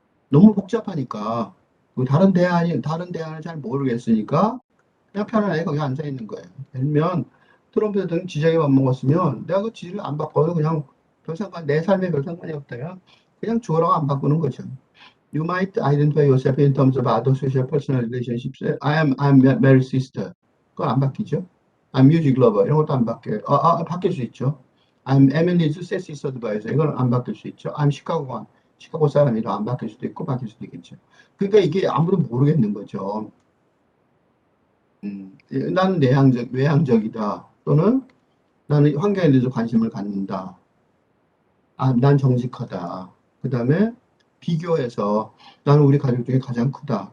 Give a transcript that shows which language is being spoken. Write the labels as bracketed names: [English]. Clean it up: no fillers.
[Korean] 너무 복잡하니까 다른 대안을 잘 모르겠으니까 그냥 편안하게 거기 앉아 있는 거예요. 예를 들면 트럼프 대통령 지적에 맘먹었으면 내가 그 지지를 안 바꿔요. 그냥 내 삶에 별 상관이 없다요. 그냥 죽어라고 안 바꾸는 거죠. [English] You might identify yourself in terms of other social personal relationships. I'm Mary's sister. [Korean] 그거 안 바뀌죠. [English] I'm music lover. [Korean] 이런 것도 안 바뀌어요. 바뀔 수 있죠. [English] I'm Emily's thesis advisor. [Korean] 이건 안 바뀔 수 있죠. I'm 시카고 사람이라 안 바뀔 수도 있고 바뀔 수도 있겠죠. 그러니까 이게 아무도 모르겠는 거죠. 나는 외향적이다. 또는 나는 환경에 대해서 관심을 갖는다. 난 정직하다. 그 다음에 비교해서 나는 우리 가족 중에 가장 크다.